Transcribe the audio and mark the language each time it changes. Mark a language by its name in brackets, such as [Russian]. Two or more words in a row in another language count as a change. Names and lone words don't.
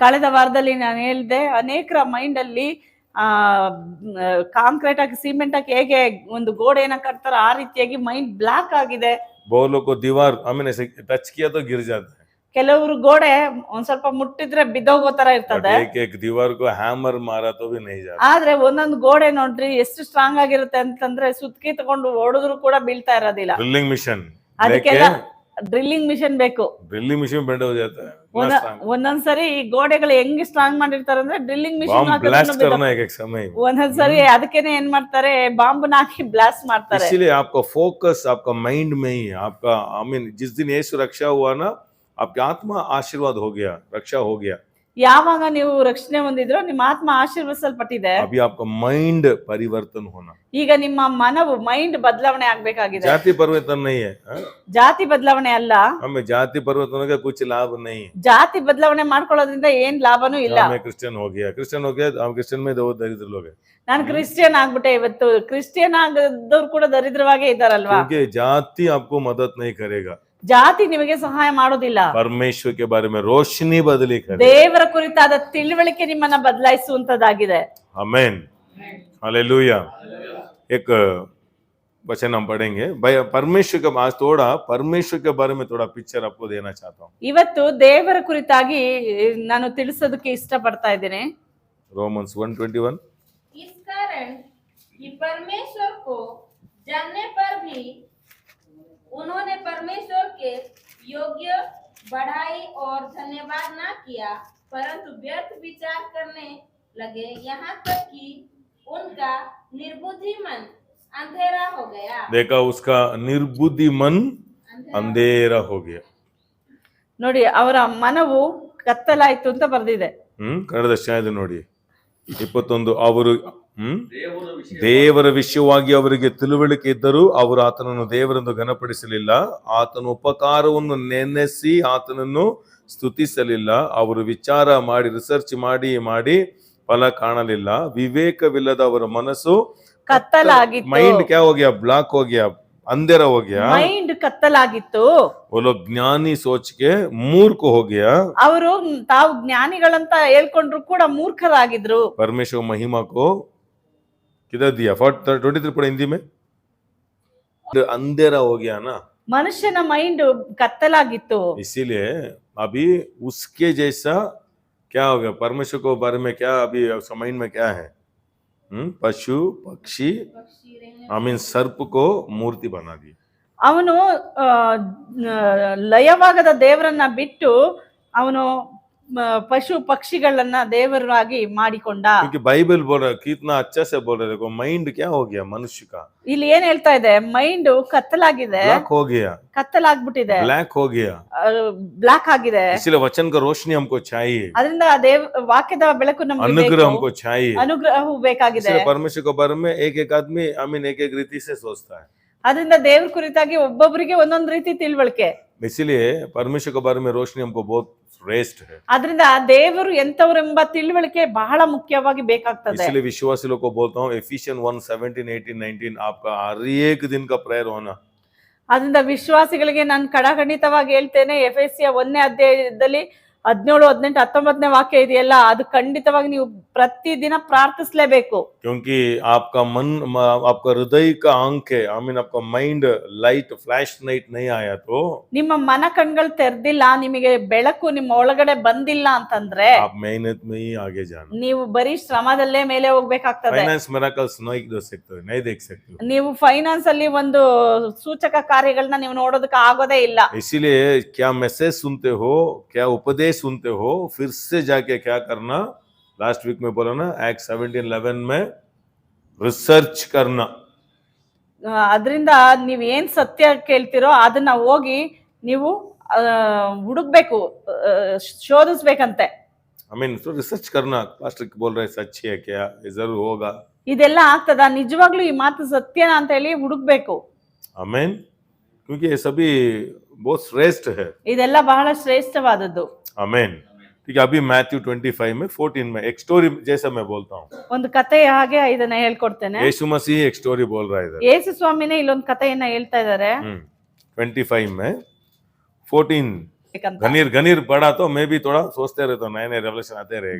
[Kannada] ಕಳೆದ ವಾರದಲ್ಲಿ ನಾನು ಹೇಳ್ದೆ, ಅನೇಕರ ಮೈಂಡ್ ಅಲ್ಲಿ ಕಾಂಕ್ರೀಟ್ ಆಗಿ, ಸಿಮೆಂಟ್ ಆಗಿ ಹೇಗೆ ಒಂದು ಗೋಡೆಯನ್ನ ಕಟ್ತಾರ ಆ ರೀತಿಯಾಗಿ [English] mind block [Kannada] ಆಗಿದೆ. [Hindi] बहुत लोग को दीवार, हमने टच किया तो गिर जाता है, [Kannada] ಕೆಲವರು ಗೋಡೆ ಒಂದ್ ಸ್ವಲ್ಪ ಮುಟ್ಟಿದ್ರೆ ಬಿದ್ದೋಗೋ ತರ ಇರ್ತದೆ. [Hindi] एक एक दीवार को हैमर मारा तो भी नहीं जाता. [Kannada] ಆದ್ರೆ ಒಂದೊಂದು ಗೋಡೆ ನೋಡ್ರಿ ಎಷ್ಟು ಸ್ಟ್ರಾಂಗ್ ಆಗಿರುತ್ತೆ ಅಂತಂದ್ರೆ ಸುತ್ಕಿ ತಗೊಂಡು ಹೊಡೆದ್ರು ಕೂಡ ಬೀಳ್ತಾ ಇರೋದಿಲ್ಲ. [English] drilling machine [Kannada] ಅದಕ್ಕೆಲ್ಲ [English] drilling machine [Kannada] ಬೇಕು. [English] drilling machine [Hindi] बेंड हो जाता है, [Kannada] ಒಂದೊಂದ್ಸರಿ ಈ ಗೋಡೆಗಳು ಹೆಂಗ್ ಸ್ಟ್ರಾಂಗ್ ಮಾಡಿರ್ತಾರೆ ಅಂದ್ರೆ [English] drilling machine [Hindi] ब्लास्ट करना है एक समय. [Kannada] ಒಂದೊಂದ್ಸರಿ ಅದಕ್ಕೇನೆ ಏನ್ ಮಾಡ್ತಾರೆ, ಬಾಂಬ್ ಹಾಕಿ ಬ್ಲಾಸ್ಟ್ ಮಾಡ್ತಾರೆ. [Hindi] इसलिए आपका फोकस आपका माइंड में ही, आपका, [English] I mean [Hindi] जिस दिन यीशु रक्षा हुआ ना, आपकी आत्मा आशीर्वाद हो गया, रक्षा हो गया. [Kannada] ಯಾವಾಗ ನೀವು ರಕ್ಷಣೆ ಹೊಂದಿದ್ರೋ ನಿಮ್ಮ ಆತ್ಮ ಆಶೀರ್ವದಿಸಲ್ಪಟ್ಟಿದೆ. [Hindi] अभी आपका माइंड परिवर्तन होना, [Kannada] ಈಗ ನಿಮ್ಮ ಮನವು ಮೈಂಡ್ ಬದಲಾವಣೆ ಆಗ್ಬೇಕಾಗಿದೆ. [Hindi] जाति परिवर्तन नहीं है, [Kannada] ಜಾತಿ ಬದಲಾವಣೆ ಅಲ್ಲ. [Hindi] हमें जाति परिवर्तन का कुछ लाभ नहीं. [Kannada] ಜಾತಿ ಬದಲಾವಣೆ ಮಾಡ್ಕೊಳ್ಳೋದ್ರಿಂದ ಏನ್ ಲಾಭನೂ ಇಲ್ಲ. [Hindi] मैं क्रिश्चियन हो गया, हम क्रिश्चियन में दो दरिद्र लोग हैं, [Kannada] ನಾನು ಕ್ರಿಶ್ಚಿಯನ್ ಆಗ್ಬಿಟ್ಟೆ. ಇವತ್ತು ಕ್ರಿಶ್ಚಿಯನ್ ಆಗದವ್ರು ಕೂಡ ದರಿದ್ರವಾಗೇ ಇದ್ದಾರಲ್ವಾ. [Hindi] क्योंकि जाति आपको मदद नहीं करेगा, [Kannada] ಜಾತಿ ನಿಮಗೆ ಸಹಾಯ ಮಾಡೋದಿಲ್ಲ. [Hindi] परमेश्वर के बारे में रोशनी बदली करे. [Kannada] ದೇವರ ಕುರಿತಾದ ತಿಳುವಳಿಕೆ ನಿಮ್ಮನ್ನ ಬದಲಾಯಿಸುವಂತದ್ದಾಗಿದೆ. [Hindi] आमेन, हालेलुया. एक वचन हम पढ़ेंगे, भाई परमेश्वर के, आज थोड़ा परमेश्वर के बारे में थोड़ा पिक्चर आपको देना चाहता हूँ. [Kannada] ಇವತ್ತು ದೇವರ ಕುರಿತಾಗಿ ನಾನು ತಿಳಿಸೋದಕ್ಕೆ ಇಷ್ಟಪಡ್ತಾ ಇದ್ದೇನೆ. [Hindi] रोमन्स 1:21. इस कारण कि परमेश्वर को जानने पर भी उन्होंने परमेश्वर के योग्य बढ़ाई और धन्यवाद ना किया, परंतु व्यर्थ विचार करने लगे, यहाँ तक कि उनका निर्बुद्धि मन अंधेरा हो गया. देखा, उसका निर्बुद्धि मन अंधेरा हो गया. [Kannada] ನೋಡಿ, ಅವರ ಮನವು ಕತ್ತಲಾಯ್ತು ಅಂತ ಬರ್ದಿದೆ. ಕನ್ನಡದ ಶಾಯದ ನೋಡಿ 21. ಅವರು ದೇವರ ವಿಷಯವಾಗಿ ಅವರಿಗೆ ತಿಳುವಳಿಕೆ ಇದ್ದರೂ ಅವರು ಆತನನ್ನು ದೇವರೆಂದು ಘನಪಡಿಸಲಿಲ್ಲ, ಆತನ ಉಪಕಾರವನ್ನು ನೆನೆಸಿ ಆತನನ್ನು ಸ್ತುತಿಸಲಿಲ್ಲ. ಅವರು ವಿಚಾರ ಮಾಡಿ, ರಿಸರ್ಚ್ ಮಾಡಿ ಫಲ ಕಾಣಲಿಲ್ಲ. ವಿವೇಕವಿಲ್ಲದ ಅವರ ಮನಸ್ಸು ಕತ್ತಲಾಗಿತ್ತು. [Hindi] माइंड क्या हो गया, ब्लॉक हो गया, अंधेरा हो गया. [Kannada] ಮೈಂಡ್ ಕತ್ತಲಾಗಿತ್ತು. [Hindi] वो लोग ज्ञानी सोच के मूर्ख हो गया. [Kannada] ಅವರು ತಾವು ಜ್ಞಾನಿಗಳಂತ ಹೇಳ್ಕೊಂಡ್ರು ಕೂಡ ಮೂರ್ಖರಾಗಿದ್ರು. [Hindi] परमेश्वर महिमा को किधर दिया? 23 पढ़े हिंदी में, अंधेरा हो गया ना. [Kannada] ಮನುಷ್ಯನ ಮೈಂಡ್ ಕತ್ತಲಾಗಿತ್ತು. [Hindi] इसीलिए अभी उसके जैसा क्या हो गया, परमेश्वर को बारे में क्या अभी माइंड में क्या है? पशु पक्षी, [English] I mean [Hindi] सर्प को मूर्ति बना दी. [Kannada] ಅವನು ಲಯವಾಗದ ದೇವರನ್ನ ಬಿಟ್ಟು ಅವನು ಪಶು ಪಕ್ಷಿಗಳನ್ನ ದೇವರಾಗಿ ಮಾಡಿಕೊಂಡ. [Hindi] क्योंकि बाइबल बोल रहा है, कितना अच्छा से बोल रहा है, देखो माइंड क्या हो गया मनुष्य का. [Kannada] ಇಲ್ಲಿ ಏನ್ ಹೇಳ್ತಾ ಇದೆ, ಮೈಂಡ್ ಕತ್ತಲಾಗಿದೆ, [Hindi] ब्लैक हो गया, [Kannada] ಕತ್ತಲಾಗ್ಬಿಟ್ಟಿದೆ, [Hindi] ब्लैक हो गया, [Kannada] ಬ್ಲಾಕ್ ಆಗಿದೆ. [Hindi] इसलिए वचन का रोशनी हमको चाहिए, [Kannada] ಅದರಿಂದ ವಾಕ್ಯದ ಬೆಳಕು ನಮಗೆ [Hindi] अनुग्रह [Kannada] ಬೇಕು, [Hindi] हमको चाहिए. [Kannada] ಅನುಗ್ರಹವು ಬೇಕಾಗಿದೆ. [Hindi] इसलिए परमेश्वर के बारे में एक एक आदमी, [English] I mean [Hindi] एक एक रीति से सोचता है. [Kannada] ಅದರಿಂದ ದೇವ್ರ ಕುರಿತಾಗಿ ಒಬ್ಬೊಬ್ಬರಿಗೆ ಒಂದೊಂದ್ ರೀತಿ ತಿಳುವಳಿಕೆ. [Hindi] इसीलिए परमेश्वर के बारे में रोशनी हमको बहुत श्रेष्ठ है. [Kannada] ಅದರಿಂದ ದೇವರು ಎಂತವರೆಂಬ ತಿಳುವಳಿಕೆ ಬಹಳ ಮುಖ್ಯವಾಗಿ ಬೇಕಾಗ್ತದೆ. [Hindi] इसलिए विश्वासी लोग को बोलता हूँ Ephesians 1:17, 18, 19 आपका हर एक दिन का प्रेयर होना. [Kannada] ಅದರಿಂದ ವಿಶ್ವಾಸಿಗಳಿಗೆ ನಾನು ಖಡಾಖಂಡಿತವಾಗಿ ಹೇಳ್ತೇನೆ, ಎಫೆಸಿಯ 1ನೇ ಅಧ್ಯಾಯದಲ್ಲಿ 17, 18, 19ನೇ ವಾಕ್ಯ ಇದೆಯಲ್ಲ, ಅದು ಖಂಡಿತವಾಗಿ ನೀವು ಪ್ರತಿದಿನ ಪ್ರಾರ್ಥಿಸಲೇಬೇಕು. [Hindi] क्योंकि आपका मन, आपका हृदय का आंख है, [English] I mean [Hindi] आपका [English] mind light flash light [Hindi] नहीं आया तो [Kannada] ನಿಮ್ಮ ಮನ ಕಣ್ಗಳು ತೆರೆದಿಲ್ಲ, ನಿಮಗೆ ಬೆಳಕು ನಿಮ್ಮ ಒಳಗಡೆ ಬಂದಿಲ್ಲ ಅಂತಂದ್ರೆ [Hindi] आप मेहनत में ही आगे जाना. [Kannada] ನೀವು ಬರೀ ಶ್ರಮದಲ್ಲೇ ಮೇಲೆ ಹೋಗ್ಬೇಕಾಗ್ತದೆ. [English] finance miracles [Hindi] नहीं देख सकते हो. [Kannada] ನೀವು ಫೈನಾನ್ಸ್ ಅಲ್ಲಿ ಒಂದು ಸೂಚಕ ಕಾರ್ಯಗಳನ್ನ ನೀವು ನೋಡೋದಕ್ಕೆ ಆಗೋದೇ ಇಲ್ಲ. [Hindi] इसीलिए क्या मैसेज सुनते हो, क्या उपदेश सुनते हो, फिर से जाके क्या करना, [English] last week [Hindi] में बोला ना एक्ट 17:11 में रिसर्च करना. [Kannada] ಅದರಿಂದ ನೀವ್ ಏನ್ ಸತ್ಯ ಕೇಳ್ತಿರೋ ಅದನ್ನ ಹೋಗಿ ನೀವು ಹುಡುಕ್ಬೇಕು, ಶೋಧಿಸ್ಬೇಕಂತೆ. [English] I mean [Hindi] तो रिसर्च करना. पास्टर बोल रहे सच है क्या, ये जरूर होगा. [Kannada] ಇದೆಲ್ಲ ಆಗ್ತದ, ನಿಜವಾಗ್ಲೂ ಈ ಮಾತು ಸತ್ಯನಾ ಅಂತ ಹೇಳಿ ಹುಡುಕ್ಬೇಕು. [Hindi] आमीन. क्योंकि ये सभी बहुत श्रेष्ठ है. [Kannada] ಇದೆಲ್ಲ ಬಹಳ ಶ್ರೇಷ್ಠವಾದದ್ದು. [Hindi] आमीन. ठीक है, अभी मैथ्यू 25 में 14 में एक स्टोरी जैसा मैं बोलता हूँ. [Kannada] ಒಂದು ಕತೆ ಹಾಗೆ ಇದನ್ನ ಹೇಳ್ಕೊಡ್ತೇನೆ. [Hindi] यीशु मसीह एक स्टोरी बोल रहा है इधर. [Kannada] ಯೇಸು ಸ್ವಾಮಿನೇ ಇಲ್ಲೊಂದು ಕಥೆಯನ್ನ ಹೇಳ್ತಾ ಇದ್ದಾರೆ. [Hindi] 25 में 14 घनीर पढ़ा तो मैं भी थोड़ा सोचते रहता हूँ, नए रेवलेशन आते रहेगा.